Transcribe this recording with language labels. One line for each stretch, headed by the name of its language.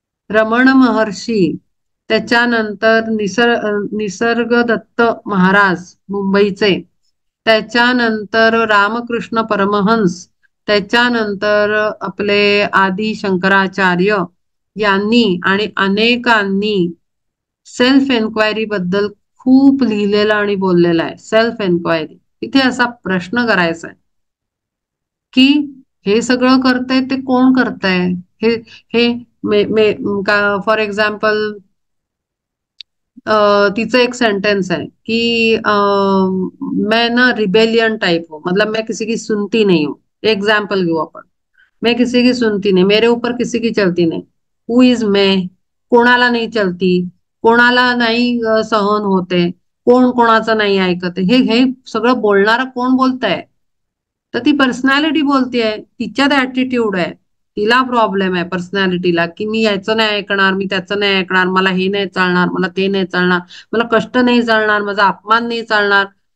Marathi: रमण महर्षी, त्याच्यानंतर निसर्ग दत्त महाराज मुंबईचे, त्याच्यानंतर रामकृष्ण परमहंस, त्याच्यानंतर आपले आदि शंकराचार्य यांनी आणि अनेकांनी सेल्फ एन्क्वायरी बद्दल खूप लिहिलेलं आणि बोललेलं आहे. सेल्फ एन्क्वायरी, इथे असा प्रश्न करायचा आहे की हे सगळं करतंय ते कोण करतंय.
Hindi: हे हे मे मे का
English: for example,
Marathi: तिचं एक सेंटेन्स
Hindi: है कि मैं ना रिबेलियन टाइप हूँ, मतलब मैं किसी की सुनती नहीं हूँ.
Marathi: एग्जाम्पल घेऊ आपण,
Hindi: मैं किसी की सुनती नहीं, मेरे ऊपर किसी की चलती नहीं.
English: who is
Marathi: मैं, कोणाला नाही चलती, कोणाला नाही सहन होते, कोण कोणाचं नाही ऐकते. हे हे सगळं बोलणारं कोण बोलतंय, तर ती पर्सनॅलिटी बोलतेय. तिच्यात ऍटिट्यूड आहे, तिला प्रॉब्लेम आहे पर्सनॅलिटीला, की मी याचं नाही ऐकणार, मी त्याचं नाही ऐकणार, मला हे नाही चालणार, मला ते नाही चालणार, मला कष्ट नाही चालणार, माझा अपमान नाही चालणार.